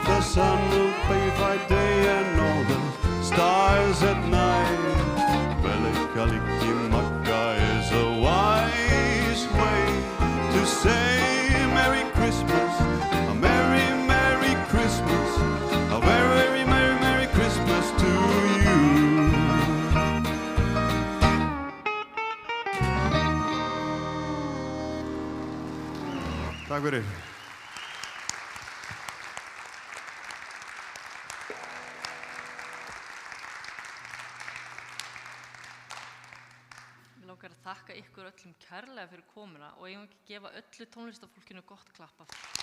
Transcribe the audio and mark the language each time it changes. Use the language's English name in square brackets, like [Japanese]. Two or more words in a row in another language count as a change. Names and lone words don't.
[English] The sun will be by day and all the stars at night. [Hawaiian] Mele Kalikimaka [English] is a wise way to say Merry Christmas, a Merry, Merry Christmas, a very, very Merry, Merry Christmas to you. [Icelandic] Takk fyrir. Mig langar að þakka ykkur öllum kærlega fyrir komuna og eigum ekki að gefa öllu tónlistafólkinu gott klapp af.